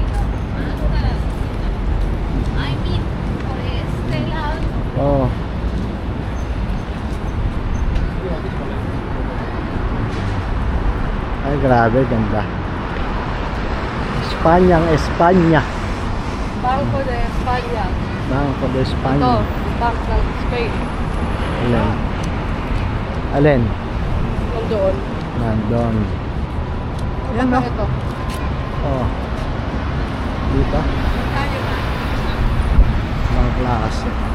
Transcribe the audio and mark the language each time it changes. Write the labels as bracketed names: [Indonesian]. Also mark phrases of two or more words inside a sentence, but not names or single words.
[Filipino] Oh. Ay, grabe, ganda. Espanyang Espanya. Bangko de España. Bangko de España. Ito, Bank ng Spain. Alin? Alin? Nandoon. Nandun. Yan, no? Ito. Oh. Dito? Mga klase.